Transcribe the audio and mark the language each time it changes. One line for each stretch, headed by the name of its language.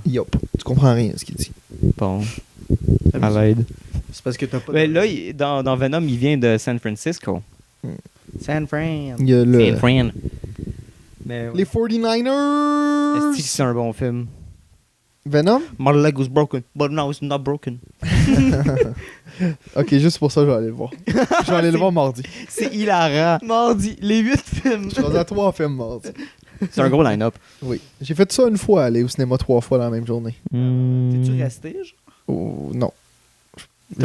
English: Yup.
French: Tu comprends rien ce qu'il dit. Bon. À l'aide. C'est parce que t'as pas Mais là, dans Venom, il vient de San Francisco. San Fran. Il y a le... San Fran. Mais Les 49ers! est-ce que c'est un bon film? Venom?
English: My leg was broken, but now it's not broken.
French: Ok, juste pour ça, je vais aller le voir. Je vais aller le voir mardi. C'est hilarant. Mardi, les 8 films. Je suis rendu à 3 films mardi. C'est un gros line-up. Oui. J'ai fait ça une fois, aller au cinéma 3 fois dans la même journée. T'es-tu resté, genre? Oh, non. T'as